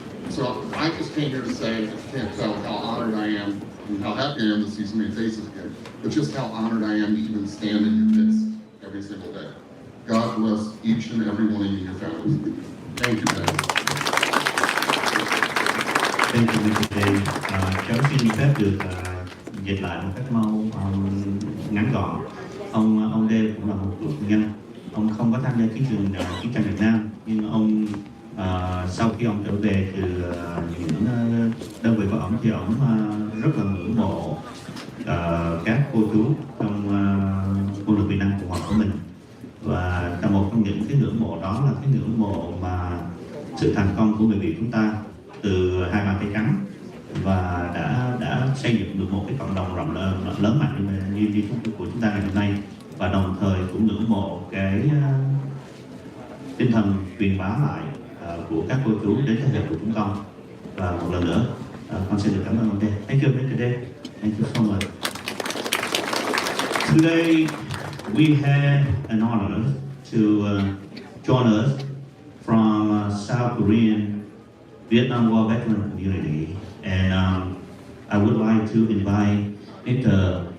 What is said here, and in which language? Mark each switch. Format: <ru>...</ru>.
<en>So I just came here to say, I can't tell how honored I am and how happy I am to see so many faces again, but just how honored I am to even stand in your midst every single day. God bless each and every one of you and your families. Thank you, guys. Thank you, Mr. Dave.</en> <vi>Cháu xin phép được dịch lại một cách ngắn gọn. Ông Dave cũng là một cựu quân nhân. Ông không có tham gia chiến tranh Việt Nam, nhưng ông sau khi ông trở về từ những đơn vị của ông thì ông rất là ngưỡng mộ các cô chú trong quân đội Việt Nam Cộng hòa của mình. Và một trong những cái ngưỡng mộ đó là cái ngưỡng mộ mà sự thành công của người Việt chúng ta từ hai bàn tay trắng, và đã xây dựng được một cái cộng đồng lớn mạnh như của chúng ta ngày hôm nay, và đồng thời cũng ngưỡng mộ cái tinh thần truyền bá lại của các cô chú đến thế hệ của chúng con. Và một lần nữa con xin được cảm ơn ông Dave.</vi> <en>Thank you, Mr. Dave. Thank you so much. Today we had an honor to join us from South Korean Vietnam War veteran community, and I would like to invite Mr.</en>